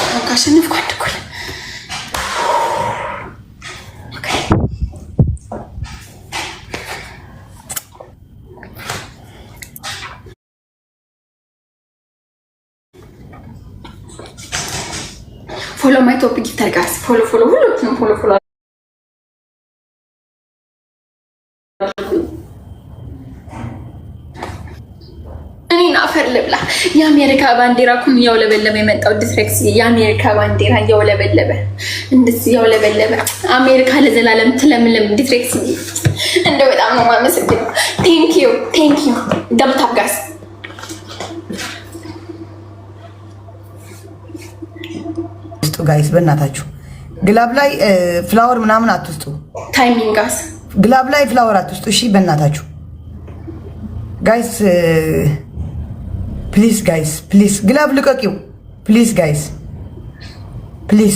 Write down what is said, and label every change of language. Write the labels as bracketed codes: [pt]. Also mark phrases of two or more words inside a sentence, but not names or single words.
[am] ካሸነፍኩ አንድ እኩል [en] follow my top gifter guys follow [am] ሁሉንም follow እኔና አፈር ልብላ የአሜሪካ ባንዲራ ኩን ያውለበለበ የመጣው ዲስሬክስ የአሜሪካ ባንዲራ ያውለበለበ እንደዚህ ያውለበለበ አሜሪካ ለዘላለም ትለምለም ዲስሬክስ እንደው በጣም ነው ማመሰግነው [en] thank you [am] ደምታብ ጋይስ ጋይስ በእናታችሁ ግላብ ላይ ፍላወር ምናምን አትስጡ [en] timing guys [am] ግላብ ላይ ፍላወር አትስጡ እሺ በእናታችሁ [en] guys please guys please [am] ግላብ ልቀቂው [en] please guys please